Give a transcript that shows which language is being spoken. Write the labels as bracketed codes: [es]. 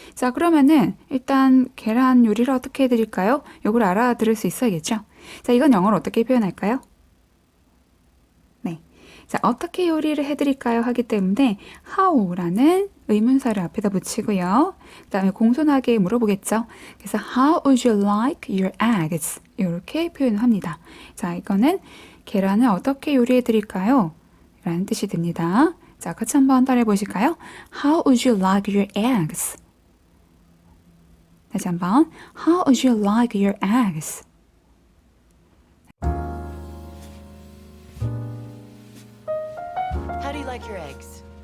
[ko] 자, 그러면은 일단 계란 요리를 어떻게 해드릴까요? 요걸 알아들을 수 있어야겠죠? 자, 이건 영어로 어떻게 표현할까요? 네, 자, 어떻게 요리를 해드릴까요? 하기 때문에 how라는 의문사를 앞에다 붙이고요. 그 다음에 공손하게 물어보겠죠. [en] 그래서 how would you like your eggs? [ko] 이렇게 표현합니다. 자, 이거는 계란을 어떻게 요리해 드릴까요? 라는 뜻이 됩니다. 자, 같이 한번 따라해 보실까요? [en] How would you like your eggs? 다시 한번 How would you like your eggs? How do you like your eggs?